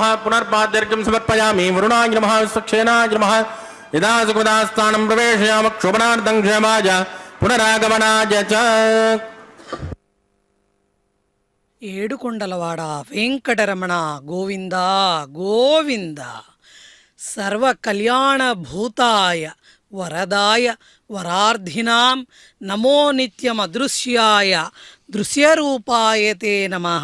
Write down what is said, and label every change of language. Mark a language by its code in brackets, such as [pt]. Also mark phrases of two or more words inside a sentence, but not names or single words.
[sa] पुनर्पाद्यर्घ्यं समर्पयामि वरुणाय नमः विश्वक्षेनाय नमः यदा सुखदास्थानं प्रवेशयामः क्षोभनार्थं क्षेमाय पुनरागमनाय च [te] ఏడుకొండలవాడ వెంకటరమణ గోవింద గోవింద [sa] సర్వ కళ్యాణ భూతాయ వరదాయ వరార్థినాం నమో నిత్యమదృశ్యాయ దృశ్యరూపాయ తే నమః.